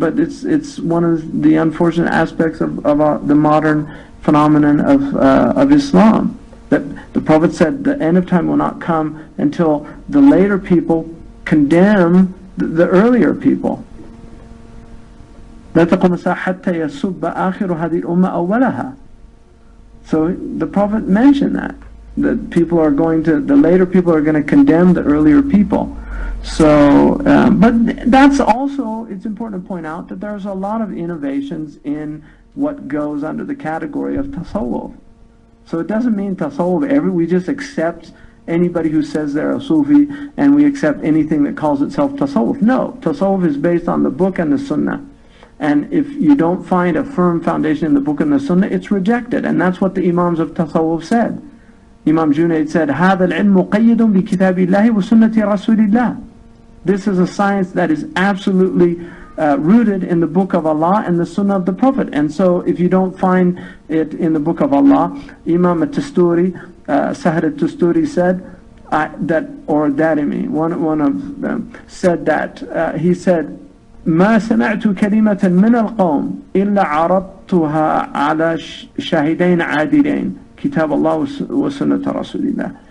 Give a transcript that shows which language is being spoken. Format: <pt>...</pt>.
<en>But it's one of the unfortunate aspects of the modern phenomenon of Islam. That the Prophet said the end of time will not come until the later people condemn the earlier people.</en> <ar>لا تقوم الساعة حتى يسب آخر هذه الأمة أولها.</ar> <en>So the Prophet mentioned that the later people are going to condemn the earlier people. So, but that's also, it's important to point out that there's a lot of innovations in what goes under the category of tasawwuf. So it doesn't mean tasawwuf we just accept anybody who says they're a Sufi, and we accept anything that calls itself tasawwuf. No, tasawwuf is based on the book and the Sunnah. And if you don't find a firm foundation in the book and the Sunnah, it's rejected. And that's what the Imams of tasawwuf said. Imam Junaid said,</en> <ar>هذا العلم مقيد بكتاب الله وسنة رسول الله.</ar> <en>This is a science that is absolutely rooted in the book of Allah and the Sunnah of the Prophet. And so if you don't find it in the book of Allah, Imam al-Tusturi, Sahar al-Tusturi said, Darimi, one of them, said that, he said,</en> <ar>ما سمعت كلمة من القوم إلا عرضتها على شاهدين عادلين كتاب الله وسنة رسول الله.</ar>